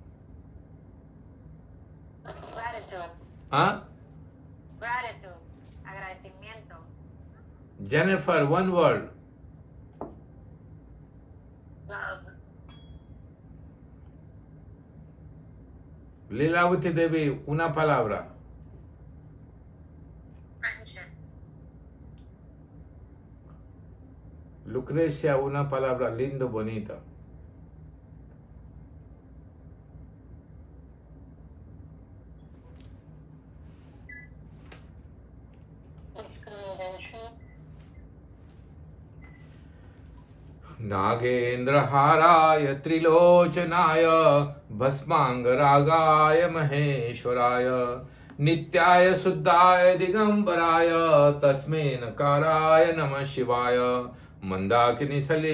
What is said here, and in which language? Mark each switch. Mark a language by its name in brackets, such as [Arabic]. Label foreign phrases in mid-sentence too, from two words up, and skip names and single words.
[English] Gratitude. Huh? Gratitude. Agradecimiento. Jennifer, one word. Love. [Spanish] Lilavati Devi, una palabra. [English] Friendship. [Spanish] Lucrecia, una palabra, lindo, bonita. [English] Discrimination. [Sanskrit] नागेन्द्रहाराय त्रिलोचनाय भस्मांगरागाय महेश्वराय नित्याय शुद्धाय दिगंबराय तस्मै नकाराय नमः शिवाय मंदाकिनी